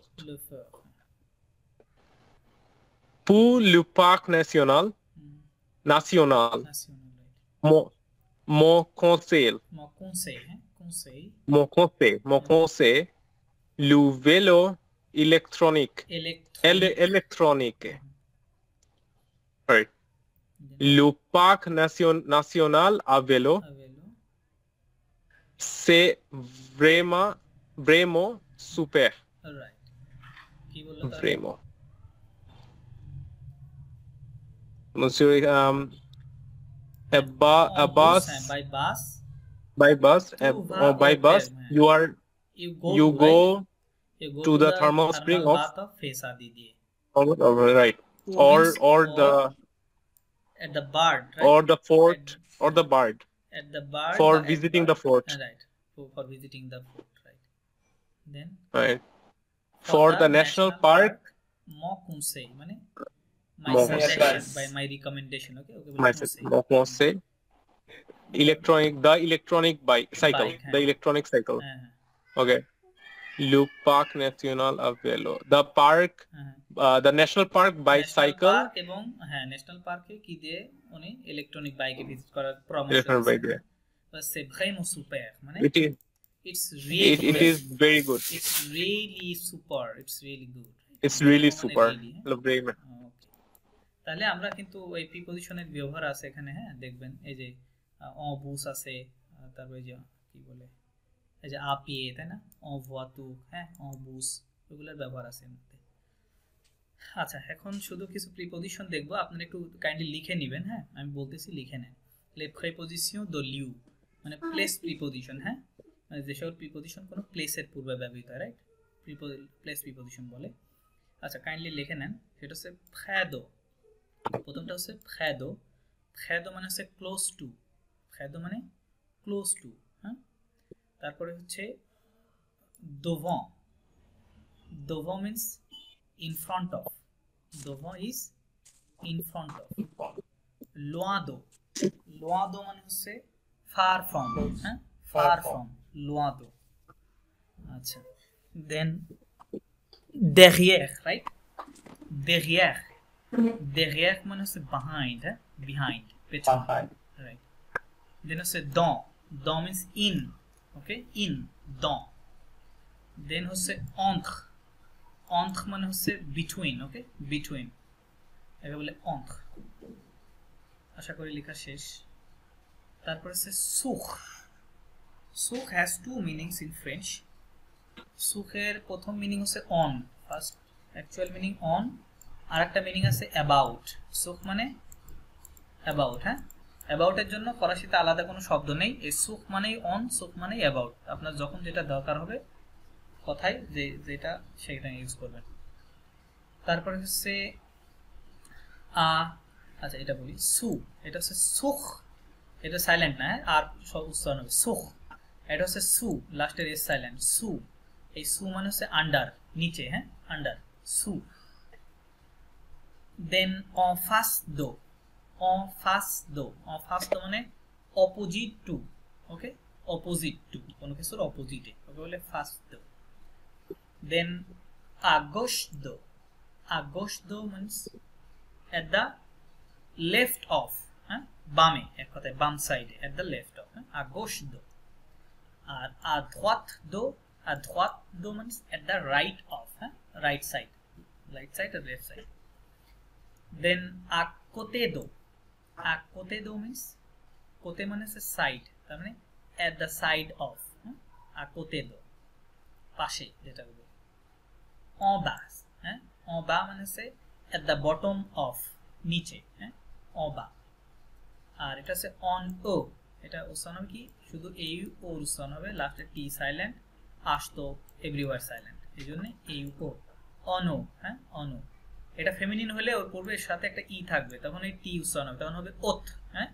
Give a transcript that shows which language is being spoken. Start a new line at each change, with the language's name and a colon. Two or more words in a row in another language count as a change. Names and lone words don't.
French: লুফার Pour le parc national,
English: national right
French: mon conseil, mon conseil mon conseil, le vélo électronique, électronique.
English: Right.
French: Le parc national à vélo, c'est vraiment super.
Bangla: রাইট কি বললো তাহলে
French: Vraiment. Monsieur,
English: a bus, by bus or by bus, you go to the thermal spring of right, or the at the bird, right? or the fort or the bird at the bird for visiting the fort, right? For visiting the fort, right? Then right, for the national park,
French: mo kunse
English: mane my suggestion, by my recommendation, okay, my say the electronic bike cycle, the electronic cycle, okay.
French: Le Parc National
English: of Velo, the park, the national park bicycle,
Bangla: এবং হ্যাঁ ন্যাশনাল পার্কে কি দিয়ে উনি ইলেকট্রনিক বাইকে ভিজিট করার পরামর্শ দিয়েছেন।
French: বাস c'est vraiment super,
Bangla: মানে
English: it's really it is very good, it's really super, it's really good, it's really super,
Bangla: তাহলে আমরা কিন্তু এই প্রিপজিশনের ব্যবহার আছে এখানে, হ্যাঁ দেখবেন এই যে
French: en bus
Bangla: আছে, তারপরে যে কি বলে এই যে আপিয়ে, তাই না,
French: en voiture, হ্যাঁ en bus,
Bangla: এগুলোর ব্যবহার আছে এর মধ্যে। আচ্ছা এখন শুধু কিছু প্রিপজিশন দেখবো, আপনারা একটু
English: কাইন্ডলি লিখে
Bangla: নেবেন, হ্যাঁ আমি বলতেছি লিখে নেন। লে প্রিপজিশন
French: de lieu
Bangla: মানে প্লেস প্রিপজিশন, হ্যাঁ মানে যেসব প্রিপজিশন কোনো প্লেসের পূর্বে ব্যবহৃত হয়, রাইট, প্লেস প্রিপজিশন বলে। আচ্ছা কাইন্ডলি লিখে নেন, সেটা হচ্ছে
French: près de,
Bangla: প্রথমটা হচ্ছে
French: près de, près de
Bangla: মানে হচ্ছে
English: close to,
French: près de
Bangla: মানে
English: close to,
Bangla: হ্যাঁ। তারপরে হচ্ছে
English: devant, devant means in front of, devant is in front of।
French: loin de, loin de
Bangla: মানে হচ্ছে
English: far from, হ্যাঁ far from,
French: loin de।
English: আচ্ছা then derrière, right, derrière, derrière
Bangla: মানে হচ্ছে
English: behind, হ্যাঁ behind, পেছনে, right। then হচ্ছে dans, dans means in, okay, in, dans। then হচ্ছে entre, entre
Bangla: মানে হচ্ছে
English: between, okay, between,
Bangla: একে বলে entre। আশা করি লেখা শেষ। তারপর হচ্ছে sur,
English: sur has two meanings in French।
Bangla: sur এর প্রথম মিনিং হচ্ছে on,
English: first actual meaning
Bangla: on, আর একটা মিনিং আছে about। sur মানে about, হ্যাঁ about এর জন্য ফরাসিতে আলাদা কোনো শব্দ নেই, এই sur মানেই on, sur মানেই about, আপনার যখন যেটা দরকার হবে কথায় যে যেটা সেটা ইউজ করবেন। তারপরে হচ্ছে আচ্ছা এটা বলি সু, এটা হচ্ছে সুখ, এটা সাইলেন্ট না, আর সব উচ্চারণ হবে সুখ, এটা হচ্ছে সু, লাস্টের এস সাইলেন্ট, সু। এই সু মানে হচ্ছে আন্ডার, নিচে, হ্যাঁ আন্ডার, সু। দেন
French: en face de, en face de, en face de
Bangla: মানে
English: opposite to, okay opposite to,
Bangla: কোনো কিছুর অপোজিটে, ওকে বলে
French: face de।
English: then
French: à gauche de, à gauche de
English: means at the left of,
Bangla: হ্যাঁ বামে, এক কথায় বাম সাইডে,
English: at the left of,
French: হ্যাঁ à gauche de।
English: আর
French: à droite de, à droite de
English: means at the right of, হ্যাঁ right side, right side or left side। then
French: à côté de, à côté de
English: means côté মানে হচ্ছে সাইড, তার মানে at the side of,
French: হ্যাঁ à côté de,
Bangla: পাশে যেটা বলবো।
French: en bas,
English: হ্যাঁ en bas
Bangla: মানে হচ্ছে
English: at the bottom of,
Bangla: নিচে, হ্যাঁ
French: en bas।
Bangla: আর এটা হচ্ছে on o, এটা উচ্চারণ হবে কি শুধু এই ও উচ্চারণ হবে, লাস্টে টি সাইলেন্ট,
English: asto everywhere silent,
Bangla: এই জন্য এই ও, on o, হ্যাঁ on o। এটা ফেমিনিন হলে ওর পূর্বে এর সাথে একটা ই থাকবে, তখন এই টি উচ্চারণ হবে, তখন হবে ওথ, হ্যাঁ।